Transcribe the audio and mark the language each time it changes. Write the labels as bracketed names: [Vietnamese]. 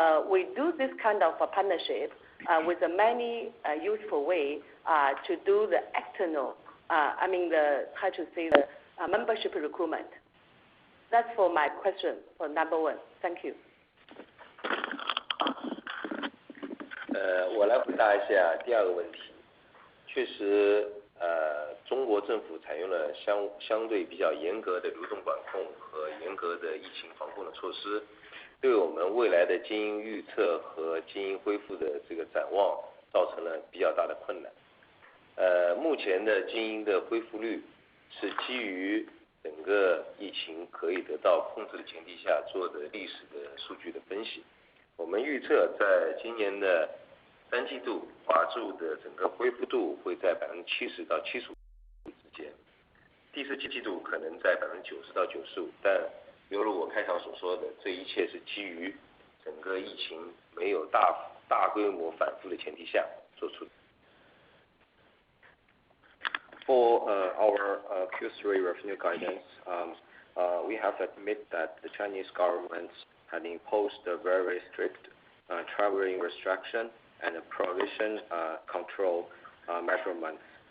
[English] we do this kind of a partnership with a many useful way to do the external, the membership recruitment. That's for my question for number one. Thank you. [Chinese] 我来回答一下第二个问题。确实，中国政府采用了相对比较严格的流动管控和严格的疫情防控的措施，对我们未来的经营预测和经营恢复的这个展望造成了比较大的困难。目前的经营的恢复率是基于整个疫情可以得到控制的前提下做的历史的数据的分析。我们预测在今年的3季度，华住的整个恢复度会在70%到75%之间，第4季度可能在90%到95%，但犹如我开场所说的，这一切是基于整个疫情没有大规模反复的前提下做出的。 [English] For our Q3 revenue guidance, we have to admit that the Chinese government had imposed a very strict traveling restriction and a provision control measurements.